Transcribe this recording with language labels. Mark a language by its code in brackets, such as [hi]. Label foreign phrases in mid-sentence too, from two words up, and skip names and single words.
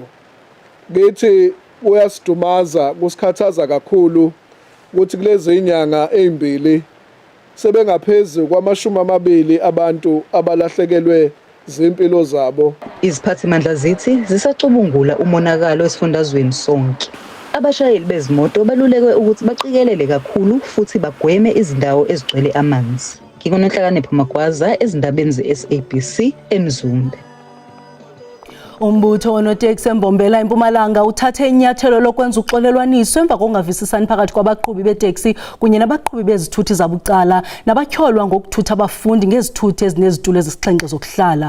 [zu] Kithi kuyasidumaza, kusikhathaza kakhulu ukuthi kulezi inyanga ezimbili sebengaphezulu kwama-20 abantu abalahlekelwe zimpilo zabo. Iziphathimandla zithi zisacubungula umonakalo esifundazweni sonke. Abashayeli bezimoto balulekwe ukuthi baqikelele kakhulu futhi bagweme izindawo ezigcwele amanzi. Ngikunenhlakanipho Magwaza ezindabeni ze-SABC eMzumbe. [xh] Umbutho onoteksi eMbombela eMpumalanga uthathe inyathelo lokwenza uxolelwaniso emva kokungavisisani phakathi kwabaqhubi beteksi kunye nabaqhubi bezithuthi zabucala nabatyholwa ngokuthutha abafundi ngezithuthi ezinezitulo ezisixhenxe zokuhlala.